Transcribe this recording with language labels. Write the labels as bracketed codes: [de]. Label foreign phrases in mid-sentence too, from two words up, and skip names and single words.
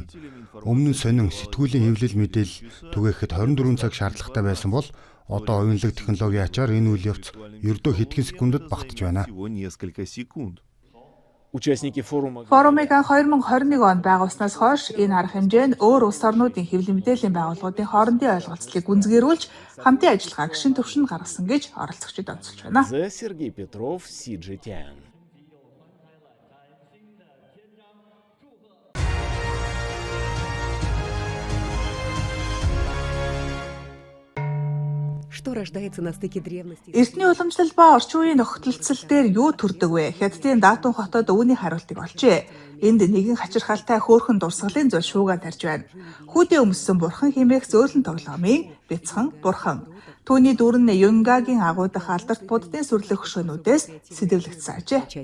[mn] Өмнө нь сонин сэтгүүлийн хэвлэл мэдээлэл түгээхэд 24 цаг шаардлагатай байсан бол одоо оюунлаг технологийн ачаар энэ үйл явц ердөө хэдхэн секундэд багтаж байна. [ru] Участники форума. [mn] Форумыг 2021 онд байгуулснаас хойш энэ арга хэмжээ нь өөр улс орнуудын хэвлэл мэдээллийн байгууллагуудын хоорондын ойлголцлыг гүнзгийрүүлж хамтын ажиллагааг шин түвшинд гаргасан гэж оролцогчид онцолж байна. Сергей Петров, CGTN. [ru] Что рождается на стыке древности? [mn] Эртний уламжлал ба орчин үеийн нөхцөлцөл дээр юу төрдөг вэ? Хятадын Даатун хотод үүний хариултыг олжээ. Энд нэгэн хачирхалтай хөөрхөн дурсгалын зул шууган тарж байна. Хүүдээ өмссөн бурхан хэмээх зөөлөн тоглоомын бяцхан бурхан. Түүний дүр нь Юнгагийн агуудах алдарт буддын сүрлэг хөшөөнүүдээс сэдэвлэгдсэн ажээ.